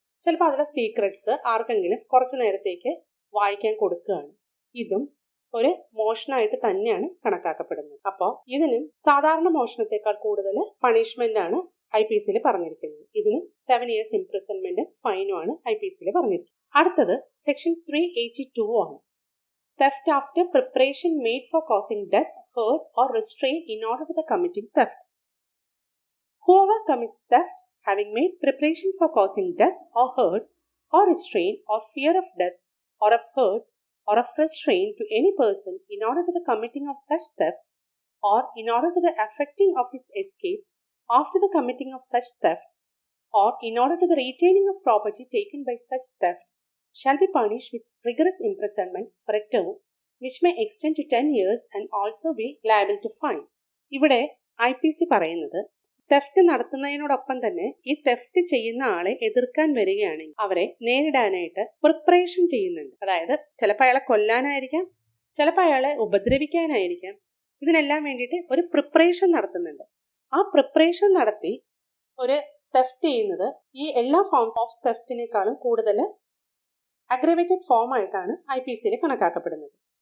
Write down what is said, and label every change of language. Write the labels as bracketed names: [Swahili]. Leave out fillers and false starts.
[Malayalam] ചിലപ്പോൾ അതിലെ സീക്രട്സ് ആർക്കെങ്കിലും കുറച്ചു നേരത്തേക്ക് വായിക്കാൻ കൊടുക്കുകയാണ്. ഇതും ഒരു മോഷണമായിട്ട് തന്നെയാണ് കണക്കാക്കപ്പെടുന്നത്. അപ്പോൾ ഇതിനും സാധാരണ മോഷണത്തെക്കാൾ കൂടുതൽ പണിഷ്മെന്റ് ആണ് IPC പറഞ്ഞിരിക്കുന്നത്. ഇതിനും 7 years ഇംപ്രിസൺമെന്റും ഫൈനും ആണ് IPC പറഞ്ഞിരിക്കുന്നത്. അടുത്തത് സെക്ഷൻ 382 ആണ്. [English] theft after preparation made for causing death, hurt or restraint in order to the committing theft. Whoever commits theft having made preparation for causing death or hurt or restraint or fear of death or of hurt or of restraint to any person in order to the committing of such theft or in order to the effecting of his escape after the committing of such theft or in order to the retaining of property taken by such theft shall be punished with rigorous imprisonment for a term which may extend to 10 years and also be liable to fine. [Malayalam] ഇവിടെ IPC പറയുന്നത് theft നടത്തുന്നതിനോടൊപ്പം തന്നെ ഈ theft ചെയ്യുന്ന ആളെ എതിർക്കാൻ വരികയാണെങ്കിൽ അവരെ നേരിടാനായിട്ട് preparation ചെയ്യുന്നുണ്ട്. അതായത് ചിലപ്പോൾ അയാളെ കൊല്ലാനായിരിക്കാം, ചിലപ്പോൾ അയാളെ ഉപദ്രവിക്കാനായിരിക്കാം. ഇതിനെല്ലാം വേണ്ടിയിട്ട് ഒരു പ്രിപ്പറേഷൻ നടത്തുന്നുണ്ട്. ആ പ്രിപ്പറേഷൻ നടത്തി ഒരു തെഫ്റ്റ് ചെയ്യുന്നത് ഈ എല്ലാ ഫോംസ് ഓഫ് തെഫ്റ്റിനേക്കാളും കൂടുതൽ അഗ്രവേറ്റഡ് ഫോം ആയിട്ടാണ് IPC കണക്കാക്കപ്പെടുന്നത്.